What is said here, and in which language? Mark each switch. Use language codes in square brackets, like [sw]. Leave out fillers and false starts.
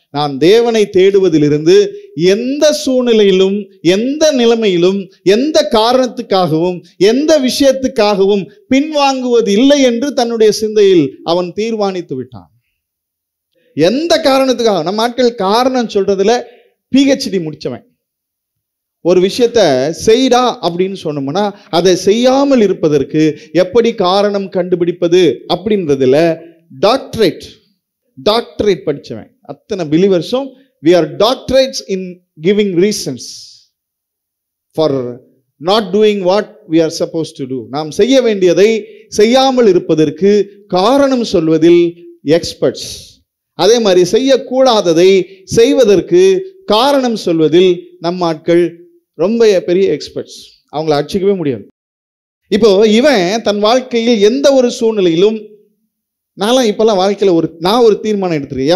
[ta] நான் தேவனை தேடுவதிலிருந்து எந்த சூழ்நிலையிலும், எந்த நிலைமையிலும், எந்த காரணத்துக்காகவும், எந்த விஷயத்துக்காகவும் பின்வாங்குவது இல்லை என்று தன்னுடைய சிந்தையில் அவன் தீர்மானித்து விட்டான். எந்த காரணத்துக்காக, நம்ம ஆட்கள் காரணம் சொல்றதுல PhD முடிச்சவன். ஒரு விஷயத்த செய்டா அப்படின்னு சொன்னோம்னா அதை செய்யாமல் இருப்பதற்கு எப்படி காரணம் கண்டுபிடிப்பது அப்படின்றதுல டாக்டரேட் படிச்சவன். அத்தனை பிலீவர்ஸும் [en] we are doctorates in giving reasons for not doing what we are supposed to do. [ta] நாம் செய்ய வேண்டியதை செய்யாமல் இருப்பதற்கு காரணம் சொல்வதில் எக்ஸ்பர்ட்ஸ். அதே மாதிரி செய்யக்கூடாததை செய்வதற்கு காரணம் சொல்வதில் நம்ம ஆட்கள் ரொம்ப பெரிய எக்ஸ்பர்ட்ஸ். அவங்கள அடிச்சுக்கவே முடியாது. இப்போ இவன் தன் வாழ்க்கையில் எந்த ஒரு சூழ்நிலையிலும், நான்லாம் இப்பெல்லாம் வாழ்க்கையில் நான் ஒரு தீர்மானம் எடுத்துருக்கேன்.